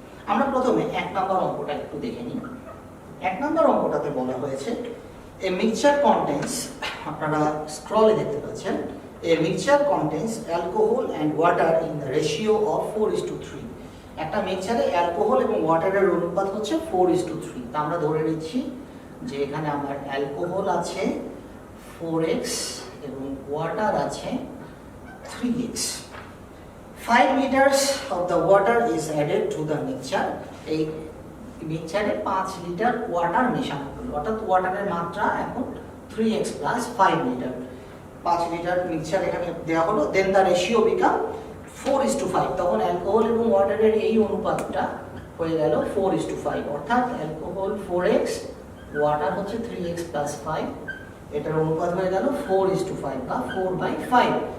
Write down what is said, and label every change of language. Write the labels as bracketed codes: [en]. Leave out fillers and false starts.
[bn] আমরা প্রথমে 1 নম্বর অঙ্কটা একটু দেখে নিই। 1 নম্বর অঙ্কটাতে বলা হয়েছে [en] a mixture contains, [bn] আপনারা স্ক্রলে দেখতে পাচ্ছেন, [en] a mixture contains alcohol and water in the ratio of [bn] 4:3। একটা মিক্সচারে অ্যালকোহল এবং ওয়াটারের অনুপাত হচ্ছে 4:3। তা আমরা ধরে নিচ্ছি যে এখানে আমার অ্যালকোহল আছে 4x এবং ওয়াটার আছে 3x। [en] 5 liters of the water is added to the mixture. [bn] এই মিক্সচারে 5 লিটার ওয়াটার মেশানো হলো, অর্থাৎ ওয়াটারের মাত্রা এখন 3x + 5 লিটার। 5 লিটার মিক্সচার এখানে দেওয়া হলো, [en] then the ratio become [bn] 4:5। তখন অ্যালকোহল এবং ওয়াটারের এই অনুপাতটা হয়ে গেল 4:5, অর্থাৎ অ্যালকোহল 4x, ওয়াটার হচ্ছে 3x + 5, এটার অনুপাত হয়ে গেল 4:5 বা 4/5।